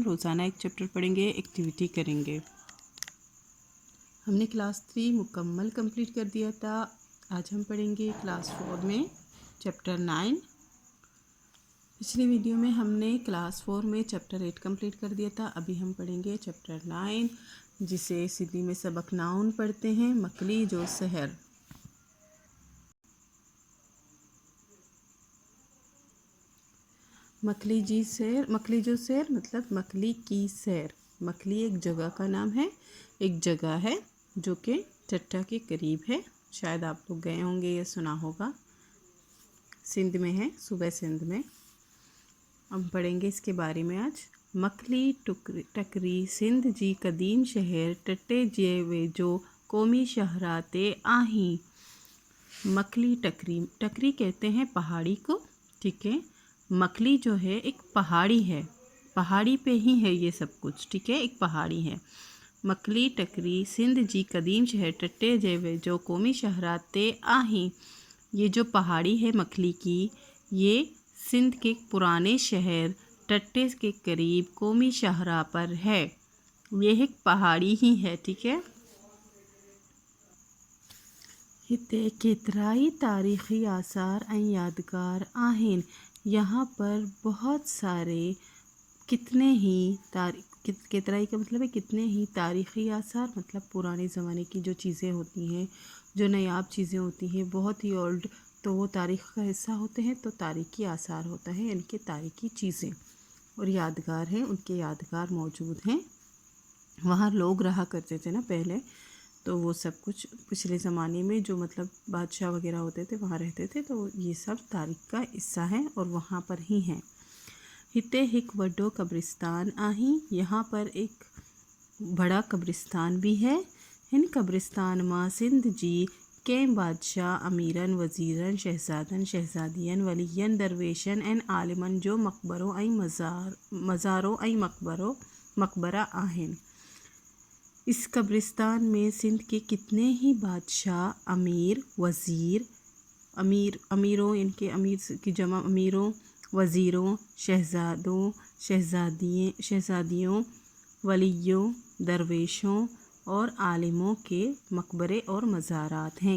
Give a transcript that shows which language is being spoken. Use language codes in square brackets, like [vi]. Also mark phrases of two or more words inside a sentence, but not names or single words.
[ur] روزانہ ایک چیپٹر پڑھیں گے، ایکٹیویٹی کریں گے۔ ہم نے کلاس 3 مکمل کمپلیٹ کر دیا تھا. آج ہم پڑھیں گے کلاس 4 میں چیپٹر 9. پچھلی ویڈیو میں ہم نے کلاس 4 میں چیپٹر 8 کمپلیٹ کر دیا تھا. ابھی ہم پڑھیں گے چیپٹر 9، جسے سندھی میں سبق ناؤن پڑھتے ہیں, [sd] मकली जो शहर। मकली जी सैर, मकली जो सैर [ur] مطلب مکلی کی سیر. مکلی ایک جگہ کا نام ہے، ایک جگہ ہے جو کہ چٹا کے قریب ہے. شاید آپ لوگ گئے ہوں گے یا سنا ہوگا۔ سندھ میں ہے، صوبے سندھ میں. اب پڑھیں گے اس کے بارے میں آج. [sd] मकली टकरी सिंध जी कदीम शहर टट्टे जे वे जो कौमी शहराते आहीं। [ur] مکلی ٹکری، ٹکری کہتے ہیں پہاڑی کو، ٹھیک ہے. مکلی جو ہے ایک پہاڑی ہے، پہاڑی پہ ہی ہے یہ سب کچھ، ٹھیک ہے، ایک پہاڑی ہے. [sd] मकली टकरी सिंध जी कदीम शहर टट्टे जे वे जो कौमी शहराते आहीं। [ur] یہ جو پہاڑی ہے مکلی کی، یہ سندھ کے پرانے شہر ٹٹے کے قریب قومی شاہرا پر ہے. یہ ایک پہاڑی ہی ہے، ٹھیک ہے. [sd] हिते केतराई तारीख़ी आसार ऐं यादगार आहिन। [ur] یہاں پر بہت سارے کتنے ہی کیترائی کا مطلب ہے کتنے ہی، تاریخی آثار مطلب پرانے زمانے کی جو چیزیں ہوتی ہیں، جو نایاب چیزیں ہوتی ہیں، بہت ہی اولڈ، تو وہ تاریخ کا حصہ ہوتے ہیں. تو تاریخی آثار ہوتا ہے ان کے، تاریخی چیزیں، اور یادگار ہیں، ان کے یادگار موجود ہیں. وہاں لوگ رہا کرتے تھے نا پہلے، تو وہ سب کچھ پچھلے زمانے میں جو مطلب بادشاہ وغیرہ ہوتے تھے وہاں رہتے تھے، تو یہ سب تاریخ کا حصہ ہے اور وہاں پر ہی ہیں. [sd] हिते हिक वड्डो कब्रिस्तान आही। [ur] یہاں پر ایک بڑا قبرستان بھی ہے. [sd] हिन कब्रिस्तान मां सिंध जी के बादशाह, अमीरन, वज़ीरन, शहजादन, शहजादियन, वलियन, दरवेशन ऐं आलिमन जो मकबरो ऐं मज़ारो ऐं मकबरा आहिन। [ur] اس قبرستان میں سندھ کے کتنے ہی بادشاہ، امیر، وزیر، امیروں، ان کے امیر کی جمع امیروں، وزیروں، شہزادوں، شہزادیوں، ولیوں، درویشوں اور عالموں کے مقبرے اور مزارات ہیں.